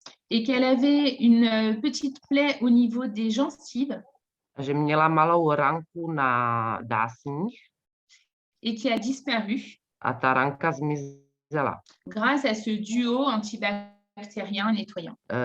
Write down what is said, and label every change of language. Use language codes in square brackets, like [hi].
[fr] Et qu'elle avait une petite plaie au niveau des gencives. [cs] Že měla malou ranku na dásních. [fr] Et qui a disparu. [cs] A ta ranka zmizela. zmizela. [fr] grâce à ce duo antibactérien nettoyant.